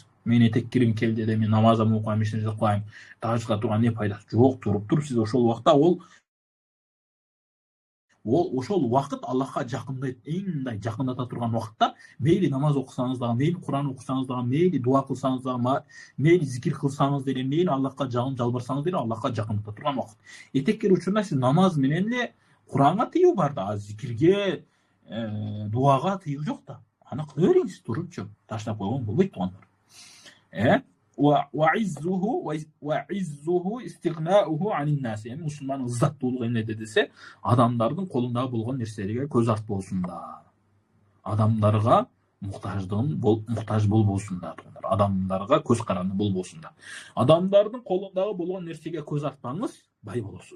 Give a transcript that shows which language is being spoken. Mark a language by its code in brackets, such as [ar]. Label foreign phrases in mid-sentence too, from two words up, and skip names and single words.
[ky] Мен этеккирим келди де, мен намазымды окуйм, ишин кылайм. Тахажжудка турган не пайдасы жок, туруп сиз ошол убакта ошол убакыт Аллахка жакындайт, эң мындай жакындата турган убакытта, мейли намаз окусаңыз дагы, мейли Куран окусаңыз дагы, мейли дуа кылсаңыз дагы, мейли зикир кылсаңыз деле, мейли Аллахка жалбарсаңыз деле, Аллахка жакындата турган убакыт. Этеккир учурда сиз намаз менен эле Куранга тыюу бар да, зикирге, дуага тыюу жок да. Аны кыла бериңиз турупчу, таштап койгон болбойт туугандар. [ar] وعزه استغناؤه عن الناس. [ky] Мусулмандын ыззаттуулугу эмнеде десе, адамдардын колунда болгон нерселерге көз артпосун да. Адамдарга муктаж болбосун да. Адамдарга көз каранды болбосун да. Адамдардын колундагы болгон нерсеге көз артпаңыз, бай болосуз.